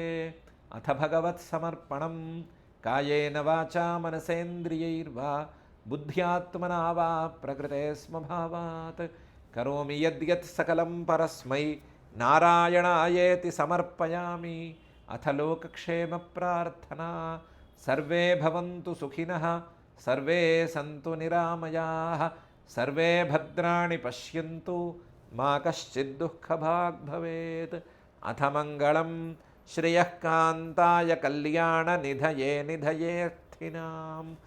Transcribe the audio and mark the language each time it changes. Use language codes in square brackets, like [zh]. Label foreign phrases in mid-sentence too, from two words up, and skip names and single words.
[sa] अथ भगवत्समर्पणं कायेन वाचा मनसेन्द्रियैर्वा बुद्ध्यात्मना वा प्रकृते स्वभावात् करोमि यद्यत् सकलं परस्मै नारायणायेति समर्पयामि. అథ లోకక్షేమ ప్రార్థనా. సర్వే భవంతు సుఖినః, సర్వే సంతు నిరామయాః, సర్వే భద్రాణి పశ్యంతు, మా కశ్చిద్ దుఃఖభాగ్ భవేత్. అథ మంగళం శ్రియః కాంతాయ కళ్యాణ నిధయే నిధయేర్థినాం.